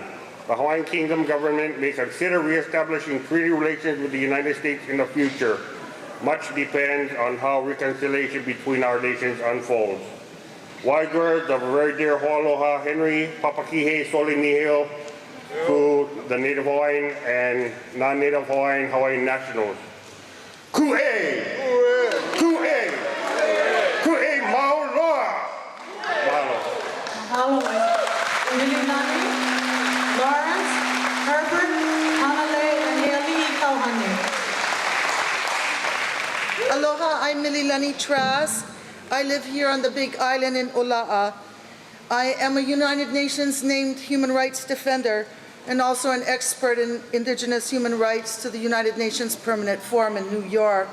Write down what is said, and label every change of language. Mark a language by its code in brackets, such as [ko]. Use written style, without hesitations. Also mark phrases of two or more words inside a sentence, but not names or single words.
[en] The Hawaiian Kingdom government may consider reestablishing treaty relations with the United States in the future. Much depends on how reconciliation between our nations unfolds. Wise words of a very dear Hoaloha Henry Papakihe Solinihio to the Native Hawaiian and non-Native Hawaiian nationals. [haw] Ku'e! Ku'e! Ku'e Maoloa! Mahalo. Mahalo. [en] Mililani, Lawrence, Herbert, Hanale, and Haley Kauhane. Aloha, I'm Mililani Trask. I live here on the Big Island in Ola'a. I am a United Nations named human rights defender and also an expert in indigenous human rights to the United Nations Permanent Forum in New York.